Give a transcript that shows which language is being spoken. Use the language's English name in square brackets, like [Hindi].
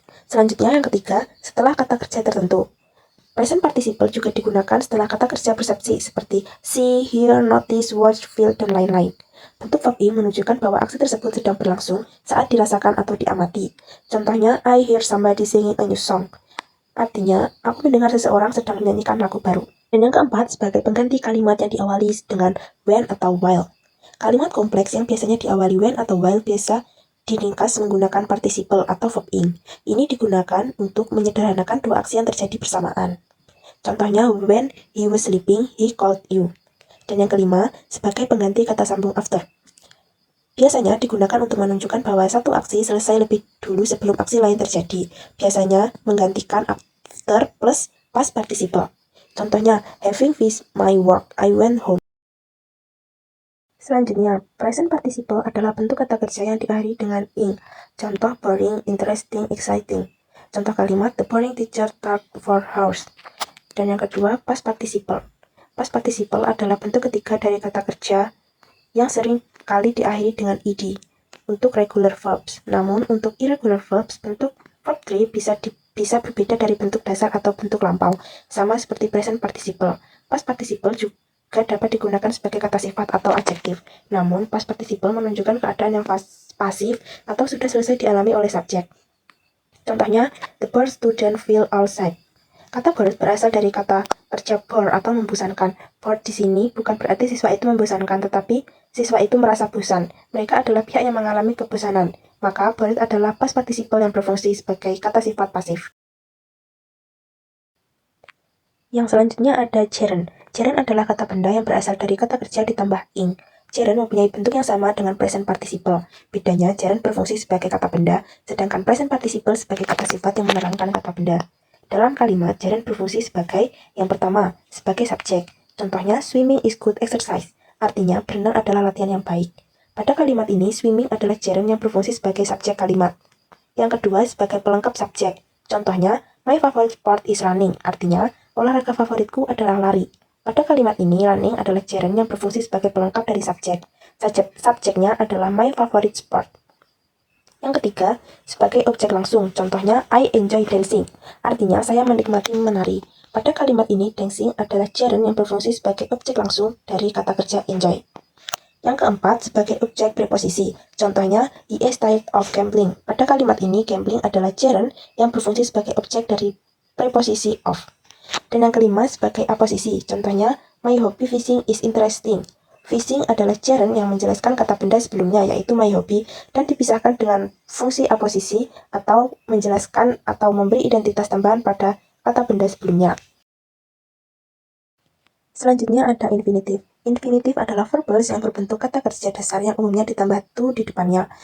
[Indonesian] Selanjutnya, yang ketiga, setelah kata kerja tertentu. Present participle juga digunakan setelah kata kerja persepsi seperti see, hear, notice, watch, feel, dan lain-lain. Bentuk verb ing menunjukkan bahwa aksi tersebut sedang berlangsung saat dirasakan atau diamati. Contohnya, [English] I hear somebody singing a new song. [Indonesian] Artinya, aku mendengar seseorang sedang menyanyikan lagu baru. Dan yang keempat, sebagai pengganti kalimat yang diawali dengan when atau while. Kalimat kompleks yang biasanya diawali when atau while biasa diringkas menggunakan participle atau verb ing. Ini digunakan untuk menyederhanakan dua aksi yang terjadi bersamaan. Contohnya, [English] when he was sleeping, he called you. [Indonesian] Dan yang kelima, sebagai pengganti kata sambung after. Biasanya digunakan untuk menunjukkan bahwa satu aksi selesai lebih dulu sebelum aksi lain terjadi. Biasanya menggantikan after plus past participle. Contohnya, [English] having finished my work, I went home. [Indonesian] Selanjutnya, present participle adalah bentuk kata kerja yang diakhiri dengan ing. Contoh, [English] boring, interesting, exciting. [Indonesian] Contoh kalimat, [English] the boring teacher talked for hours. [Indonesian] Dan yang kedua, past participle. Past participle adalah bentuk ketiga dari kata kerja yang sering kali diakhiri dengan ed untuk regular verbs. Namun, untuk irregular verbs, bentuk verb 3 bisa berbeda dari bentuk dasar atau bentuk lampau, sama seperti present participle. Past participle juga dapat digunakan sebagai kata sifat atau adjektif. Namun, past participle menunjukkan keadaan yang pasif atau sudah selesai dialami oleh subjek. Contohnya, [English] the bored student feel outside. [Indonesian] Kata bored berasal dari kata kerja bore atau membosankan. Bored di sini bukan berarti siswa itu membosankan, tetapi siswa itu merasa bosan. Mereka adalah pihak yang mengalami kebosanan. Maka, bored adalah past participle yang berfungsi sebagai kata sifat pasif. Yang selanjutnya ada gerund. Gerund adalah kata benda yang berasal dari kata kerja ditambah ing. Gerund mempunyai bentuk yang sama dengan present participle. Bedanya, gerund berfungsi sebagai kata benda, sedangkan present participle sebagai kata sifat yang menerangkan kata benda. Dalam kalimat, gerund berfungsi sebagai yang pertama, sebagai subjek. Contohnya, [English] swimming is good exercise. [Indonesian] Artinya, berenang adalah latihan yang baik. Pada kalimat ini, swimming adalah gerund yang berfungsi sebagai subjek kalimat. Yang kedua, sebagai pelengkap subjek. Contohnya, [English] my favorite sport is running. [Indonesian] Artinya, olahraga favoritku adalah lari. Pada kalimat ini, running adalah gerund yang berfungsi sebagai pelengkap dari subjek. Subjeknya adalah [English] my favorite sport. [Indonesian] Yang ketiga, sebagai objek langsung. Contohnya, [English] I enjoy dancing. [Indonesian] Artinya, saya menikmati menari. Pada kalimat ini, dancing adalah gerund yang berfungsi sebagai objek langsung dari kata kerja enjoy. Yang keempat, sebagai objek preposisi. Contohnya, [English] he is tired of gambling. [Indonesian] Pada kalimat ini, gambling adalah gerund yang berfungsi sebagai objek dari preposisi of. Dan yang kelima, sebagai aposisi. Contohnya, [English] my hobby fishing is interesting. [Indonesian] Fishing adalah gerund yang menjelaskan kata benda sebelumnya, yaitu [English] my hobby, [Indonesian] dan dipisahkan dengan fungsi aposisi atau menjelaskan atau memberi identitas tambahan pada kata benda sebelumnya. Selanjutnya ada infinitif. Infinitif adalah verbals yang berbentuk kata kerja dasar yang umumnya ditambah to di depannya.